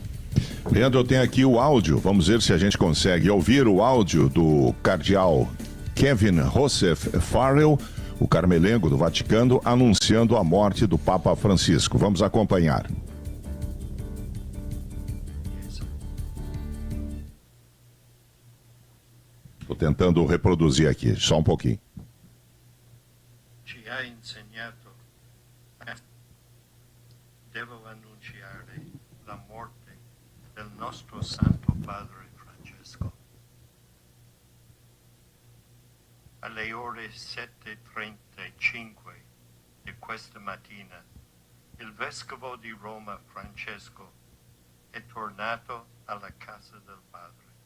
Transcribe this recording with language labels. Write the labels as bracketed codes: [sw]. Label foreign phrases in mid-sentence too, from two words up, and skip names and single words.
[pt] Leandro, eu tenho aqui o áudio. Vamos ver se a gente consegue ouvir o áudio do cardeal Kevin Joseph Farrell, o carmelengo do Vaticano, anunciando a morte do Papa Francisco. Vamos acompanhar. Estou tentando reproduzir aqui, só um pouquinho. [it] Devo annunciare la morte del nostro Santo Padre Francesco. Alle ore 7:35 di questa mattina, il Vescovo di Roma Francesco è tornato alla casa del Padre.